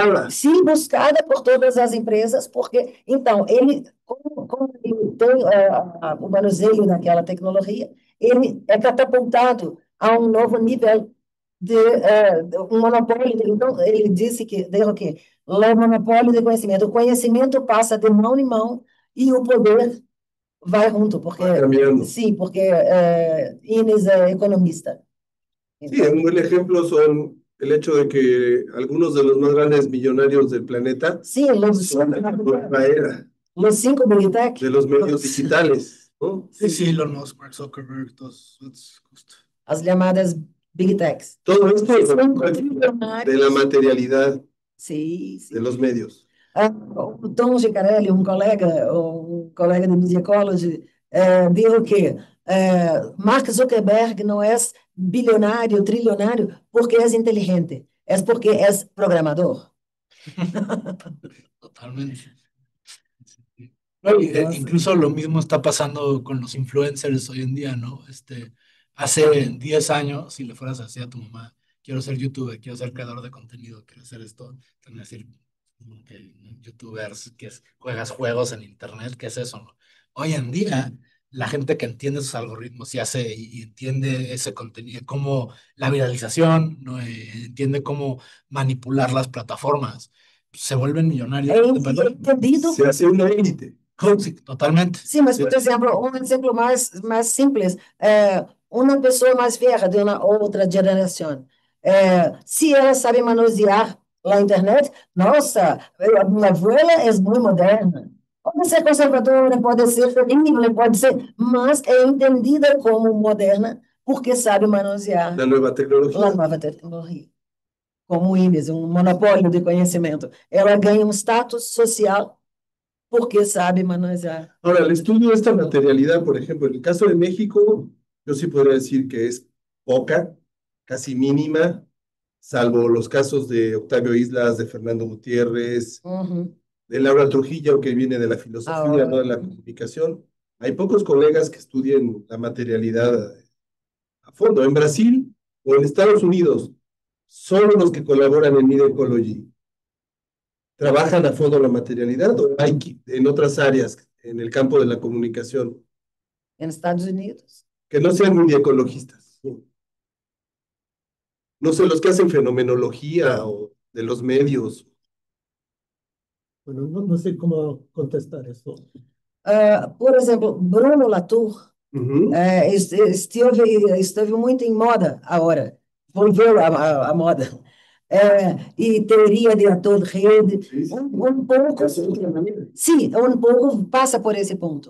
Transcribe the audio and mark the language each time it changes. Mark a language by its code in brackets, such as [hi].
[pt] Sim, buscada por todas as empresas, porque, então, como ele tem o manuseio daquela tecnologia, ele é catapultado a um novo nível de um monopólio. Então, ele disse que, o quê? O monopólio de conhecimento. O conhecimento passa de mão em mão e o poder vai junto, porque, sim, porque Ines é economista. [es] Sí, un buen ejemplo son el hecho de que algunos de los más grandes millonarios del planeta Sí, son de la nueva era, los 5 Big Tech. de los medios digitales, ¿no? Sí, Elon Musk, Mark Zuckerberg, todos, justo. As llamadas Big Techs. Todo esto es Son de la materialidad Sim, sim. de los medios. [pt] O Tom Gicarelli, um colega de Media Ecology, diz que Mark Zuckerberg não é bilionário, trilionário, porque é inteligente, é porque é programador. Totalmente. [es] No, incluso lo mismo está pasando con los influencers hoy en día, ¿no? Hace 10 años, si le fueras así a tu mamá, quiero ser youtuber, quiero ser creador de contenido, quiero hacer esto, te van a decir, que youtubers, juegas juegos en internet, ¿qué es eso, no? Hoy en día, la gente que entiende esos algoritmos y entiende ese contenido, como la viralización, ¿no? Entiende cómo manipular las plataformas, se vuelven millonarios. Entendido. Se hace una élite. Sí, totalmente. [pt] Sim, mas, por exemplo, um exemplo mais simples, uma pessoa mais velha de uma outra geração, se ela sabe manusear a internet, nossa, a minha avó é muito moderna. Pode ser conservadora, pode ser feminina, pode ser, mas é entendida como moderna porque sabe manusear [es] La nueva tecnología. [pt] a nova tecnologia. Como o Ines, um monopólio de conhecimento. Ela ganha um status social porque sabe manejar. [es] Ahora, el estudio de esta materialidad, por ejemplo, en el caso de México, yo sí podría decir que es poca, casi mínima, salvo los casos de Octavio Islas, de Fernando Gutiérrez, de Laura Trujillo, que viene de la filosofía, no de la comunicación. Hay pocos colegas que estudien la materialidad a fondo. En Brasil o en Estados Unidos, solo los que colaboran en Media Ecology trabajan a fondo la materialidad, o hay en otras áreas, en el campo de la comunicación, En Estados Unidos. que no sean media ecologistas. No sé, los que hacen fenomenología o de los medios. Bueno, no sé cómo contestar eso. [pt] Por exemplo, Bruno Latour esteve muito em moda agora, volveu a moda. E teoria de ator rede, um pouco, sim, um pouco passa por esse ponto.